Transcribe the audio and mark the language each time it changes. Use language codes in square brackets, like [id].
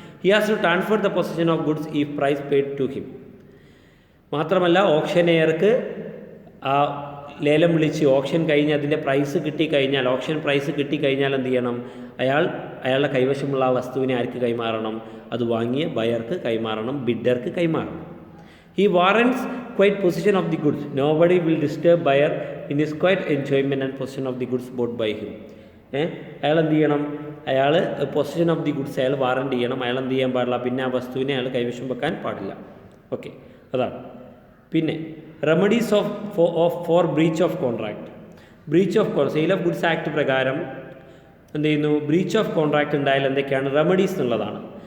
[en] He has to transfer the position of goods if price paid to him. [ml] മാത്രമല്ല ഓപ്ഷനെയർക്ക് ആ ലേലം വിളിച്ച് option കഴിഞ്ഞ് അതിൻ്റെ പ്രൈസ് കിട്ടിക്കഴിഞ്ഞാൽ, ഓപ്ഷൻ പ്രൈസ് കിട്ടിക്കഴിഞ്ഞാൽ എന്ത് ചെയ്യണം? അയാളുടെ കൈവശമുള്ള ആ വസ്തുവിനെ ആർക്ക് കൈമാറണം? അത് വാങ്ങിയ ബയർക്ക് കൈമാറണം, ബിഡർക്ക് കൈമാറണം. [en] He warrants quiet possession of the goods. Nobody will disturb buyer in his quiet enjoyment and possession of the goods bought by him. [ml] അയാൾ എന്ത് ചെയ്യണം? അയാൾ പൊസിഷൻ ഓഫ് ദി ഗുഡ്സ് അയാൾ വാറൻറ്റ് ചെയ്യണം. അയാൾ എന്ത് ചെയ്യാൻ പാടില്ല? പിന്നെ ആ വസ്തുവിനെ അയാൾ കൈവശം വെക്കാൻ പാടില്ല. ഓക്കെ, അതാണ്. പിന്നെ [en] Remedies for breach of contract. [ml] Sale of goods act പ്രകാരം എന്ത് ചെയ്യുന്നു? ബ്രീച്ച് ഓഫ് കോൺട്രാക്ട് ഉണ്ടായാൽ എന്തൊക്കെയാണ് റെമഡീസ് എന്നുള്ളതാണ്.